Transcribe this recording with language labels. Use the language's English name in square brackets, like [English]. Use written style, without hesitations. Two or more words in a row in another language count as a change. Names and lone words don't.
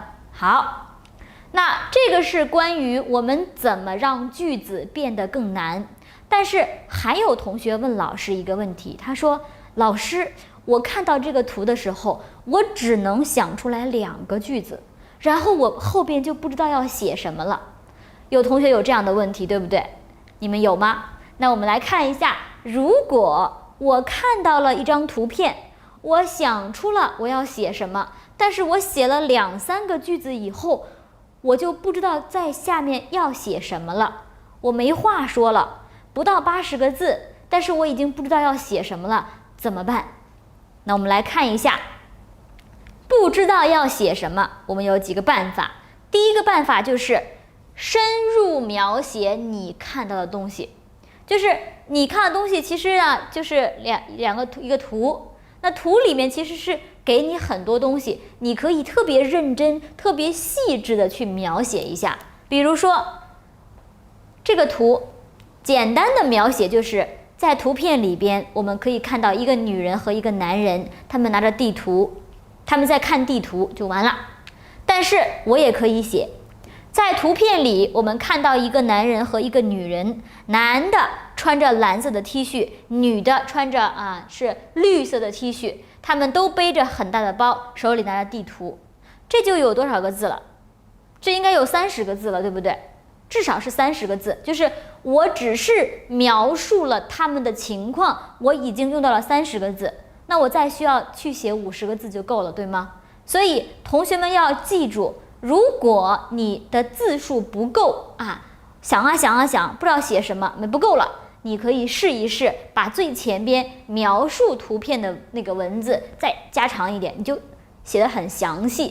[Chinese] 好，那這個是關於我們怎麼讓句子變得更難。但是還有同學問老師一個問題，他說：老師，我看到這個圖的時候，我只能想出來2個句子，然後我後邊就不知道要寫什麼了。有同學有這樣的問題，對不对？你們有嗎？那我們來看一下，如果我看到了一張圖片，我想出了我要寫什麼，但是我写了2、3個句子以後，我就不知道在下面要寫什麼了，我沒話說了，不到80個字，但是我已經不知道要寫什麼了，怎麼辦？那我們來看一下，不知道要寫什麼，我們有幾個辦法。第一個辦法就是深入描寫你看到的東西，就是你看的東西其實啊，就是一个圖，那图裡面其實是給你很多東西，你可以特別認真、特別細緻的去描寫一下。比如說這個圖，簡單的描寫就是在圖片裡邊，我們可以看到一個女人和一個男人，他們拿着地圖，他們在看地圖就完了。但是我也可以寫，在圖片裡我們看到一個男人和一個女人，男的穿着藍色的 T 恤，女的穿着是綠色的 T 恤，他們都背着很大的包，手裡拿着地圖。這就有多少個字了？這應該有30個字了，對不對？至少是30個字，就是我只是描述了他們的情況，我已經用到了30個字，那我再需要去寫50個字就夠了，對嗎？所以同學們要記住，如果你的字數不夠想啊想，不知道寫什麼，不夠了，你可以試一試，把最前邊描述圖片的那個文字再加長一點，你就寫得很詳細。